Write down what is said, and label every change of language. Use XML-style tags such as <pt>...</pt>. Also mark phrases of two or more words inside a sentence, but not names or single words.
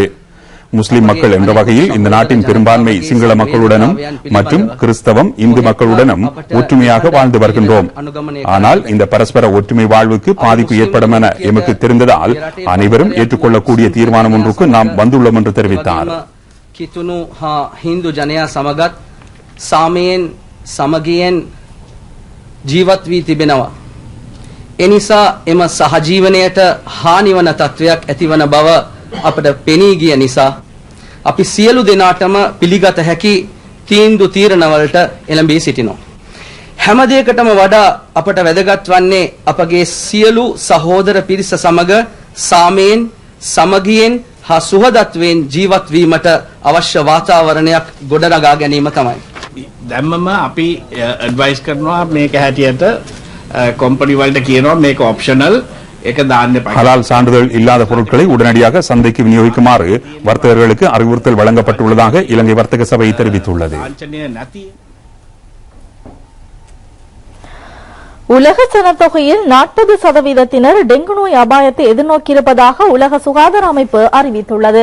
<ta>முஸ்லிம் மக்கள் என்ற வகையில் இந்த நாட்டின் பெரும்பான்மை சிங்கள மக்களுடனும் மற்றும் கிறிஸ்தவம், இந்து மக்களுடனும் ஒற்றுமையாக வாழ்ந்து வருகின்றோம். ஆனால் இந்த பரஸ்பர ஒற்றுமை வாழ்வுக்கு பாதிப்பு ஏற்படும் என எமக்கு தெரிந்ததால் அனைவரும் ஏற்றுக்கொள்ளக்கூடிய தீர்மானம் ஒன்றுக்கு நாம் வந்துள்ளோம் என்று தெரிவித்தார்.</ta> <si>හින්දු ජනයා සමඟත් සාමයෙන් සමගියෙන් ජීවත් වී තිබෙනවා. එනිසා එම සහජීවනයට හානි වන තත්වයක් ඇතිවන බව අපට පෙනී ගිය නිසා අපි සියලු දෙනාටම පිළිගත හැකි තීන්දුව තීරණවලට එළඹී සිටිනවා. හැම දෙයකටම වඩා අපට වැදගත් වන්නේ අපගේ සියලු සහෝදර පිරිස සමග සාමයෙන් සමගියෙන් හා සුහදත්වයෙන් ජීවත් වීමට අවශ්‍ය වාතාවරණයක් ගොඩනගා ගැනීම තමයි. දැම්මම අපි ඇඩ්වයිස් කරනවා මේක හැටියට කම්පැනි වලට කියනවා මේක ඔප්ෂනල්.</si> <ta>ஹலால் சான்றிதழ் இல்லாத பொருட்களை உடனடியாக சந்தைக்கு விநியோகிக்குமாறு வர்த்தகர்களுக்கு அறிவுறுத்தல் வழங்கப்பட்டுள்ளதாக இலங்கை வர்த்தக சபை தெரிவித்துள்ளது. உலக ஜனத்தொகையில் 40% டெங்கு நோய் அபாயத்தை எதிர்நோக்கியிருப்பதாக உலக சுகாதார அமைப்பு அறிவித்துள்ளது.</ta>